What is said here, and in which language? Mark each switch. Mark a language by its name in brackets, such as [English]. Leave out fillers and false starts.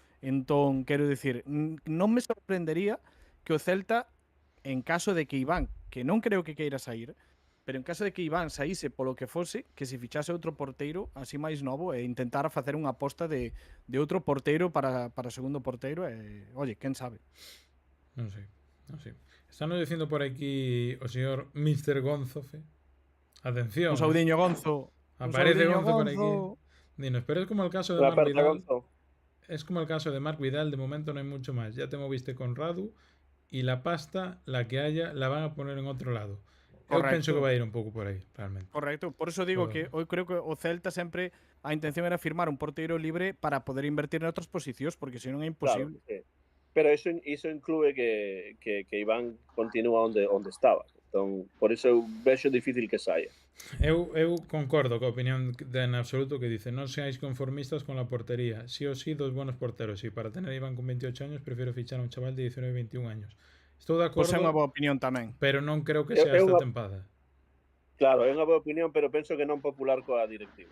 [Galician] Entón, quero dicir, non me sorprendería que o Celta, en caso de que Iván, que non creo que queira sair, pero en caso de que Iván saíse polo que fose, que se fichase outro porteiro así máis novo e intentara facer unha aposta de outro porteiro para segundo porteiro e, oye, quen sabe. Non sei. Están dicindo por aquí o señor Mr. Gonzofe. Atención. Un saudiño Gonzo. Aparece Gonzo por aquí. [Spanish] Dinos, pero es como el caso de Marc Vidal. Es como el caso de Marc Vidal, de momento no hay mucho más. Ya te moviste con Radu y la pasta, la que haya, la van a poner en otro lado. [Galician] Eu penso que vai ir un pouco por aí, realmente. Correcto, por eso digo que hoy creo que o Celta sempre a intención era firmar un porteiro libre para poder invertir en outras posicións, porque senón é imposible. Claro, pero iso inclúe que Iván continúa onde estaba. Entón, por iso eu vexo difícil que saia. Eu concordo coa opinión en absoluto que dice: non seáis conformistas con la portería. [Spanish] Sí o sí, dos buenos porteros. Y para tener a Iván con 28 años, prefiero fichar a un chaval de 19 e 21 años. [Galician] Estou de acordo, é unha boa opinión tamén. Pero non creo que sea esta tempada. Claro, é unha boa opinión, pero penso que non popular coa directiva.